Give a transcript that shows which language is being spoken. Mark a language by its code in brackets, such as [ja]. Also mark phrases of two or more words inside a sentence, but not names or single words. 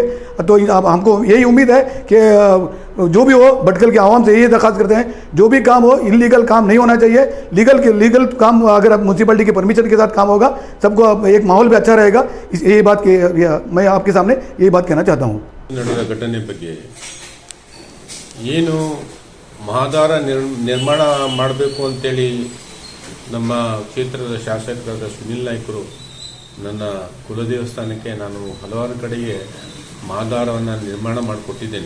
[hi] तो हमको यही उम्मीद है कि जो भी हो, भटकल के आवाम से यही दरख्वास्त करते हैं, जो भी काम हो इलीगल काम नहीं होना चाहिए। लीगल काम अगर म्यूनसिपैलिटी के परमिशन के साथ काम होगा, सबको एक माहौल भी अच्छा रहेगा। यही बात मैं आपके सामने यही बात कहना चाहता हूँ। [kn] ನಡೆದ ಘಟನೆ ಬಗ್ಗೆ ಏನು ಮಹಾದ್ವಾರ ನಿರ್ಮಾಣ ಮಾಡಬೇಕು ಅಂತೇಳಿ ನಮ್ಮ ಕ್ಷೇತ್ರದ ಶಾಸಕರಾದ ಸುನಿಲ್ ನಾಯ್ಕರು ನನ್ನ ಕುಲದೇವಸ್ಥಾನಕ್ಕೆ ನಾನು ಹಲವಾರು ಕಡೆಗೆ ಮಹಾದ್ವಾರವನ್ನು ನಿರ್ಮಾಣ ಮಾಡಿಕೊಟ್ಟಿದ್ದೇನೆ.